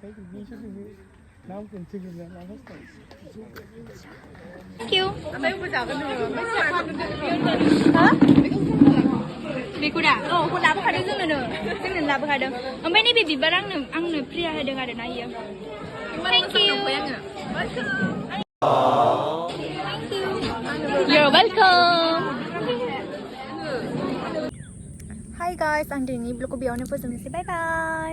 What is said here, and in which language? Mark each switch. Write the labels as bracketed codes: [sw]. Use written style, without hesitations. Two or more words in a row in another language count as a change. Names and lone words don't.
[ko] 미주는 나무꾼 지금 나갔어. [en] Thank you. [brx] बेखौदा औ लाबोखादों जोंनो लाबोखादों ओमफ्राय नैबे बिबार आंनो फ्रि होदों आरो ना इयो [en] Thank you. You're welcome. Hi guys, [brx] आं दिनैनि ब्लगखौ बेयावनो फोजोबनोसै बाय बाय